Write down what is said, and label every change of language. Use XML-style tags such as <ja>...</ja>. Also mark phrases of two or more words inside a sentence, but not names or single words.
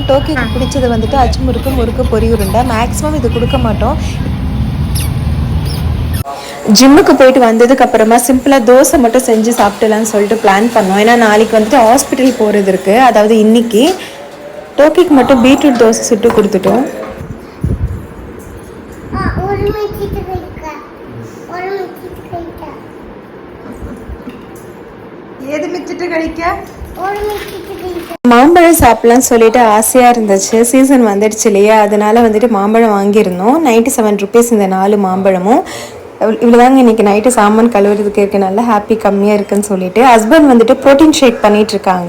<ta>டோக்கியோக்கு பிடிச்சது வந்துட்டு அச்சு முறுக்கு முறுக்கு பொரி உருண்டை. மேக்ஸிமம் இது கொடுக்க மாட்டோம். ஜிம்முக்கு போயிட்டு வந்ததுக்கு அப்புறமா சிம்பிளாக தோசை மட்டும் செஞ்சு சாப்பிடலான்னு சொல்லிட்டு பிளான் பண்ணோம். ஏன்னா நாளைக்கு வந்துட்டு ஹாஸ்பிட்டல் போகிறது இருக்குது. அதாவது இன்னைக்கு டோக்கிக்கு மட்டும் பீட்ரூட் தோசை சுட்டு கொடுத்துட்டோம்.</ta> <ml>ഏത് മിച്ചിട്ട് കഴിക്കാ?</ml> <ta>மாம்பழம் சாப்பிட்லான்னு சொல்லிட்டு ஆசையாக இருந்துச்சு. சீசன் வந்துடுச்சு இல்லையா, அதனால வந்துட்டு மாம்பழம் வாங்கியிருந்தோம். 97 rupees இந்த 4 மாம்பழமும். இவ்வளோதாங்க இன்றைக்கி நைட்டு சாமான் கழுவுறதுக்கு இருக்க நல்ல ஹாப்பி கம்மியாக இருக்குன்னு சொல்லிட்டு ஹஸ்பண்ட் வந்துட்டு</ta> <en>protein shake</en> <ta>பண்ணிகிட்ருக்காங்க.</ta>